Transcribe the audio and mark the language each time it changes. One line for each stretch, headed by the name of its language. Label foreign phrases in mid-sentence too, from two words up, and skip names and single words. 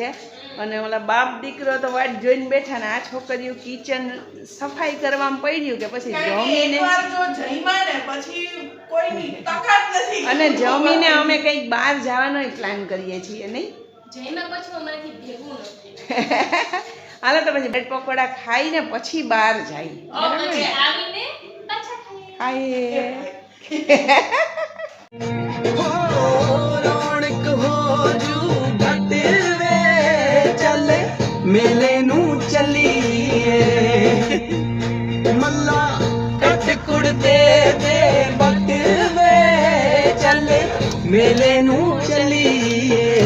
Gujarati: અને ઓલા બાપ દીકરો તો વાટ જોઈને બેઠા ને આ છોકરીઓ કિચન સફાઈ કરવામાં પડ્યું કે પછી જમીને અને જમીને અમે કંઈક બહાર જવાનો પ્લાન કરીએ છીએ નહીં. હાલો તો પછી બ્રેડ પકોડા ખાઈને પછી બહાર જાય. ખાઈએ
Punjabi: ਮੇਲੇ ਨੂੰ ਚੱਲੀਏ ਮੱਲਾ ਕੱਟ ਕੁੜਤੇ ਦੇ ਬਟ ਵੇ ਚੱਲੇ ਮੇਲੇ ਨੂੰ ਚੱਲੀਏ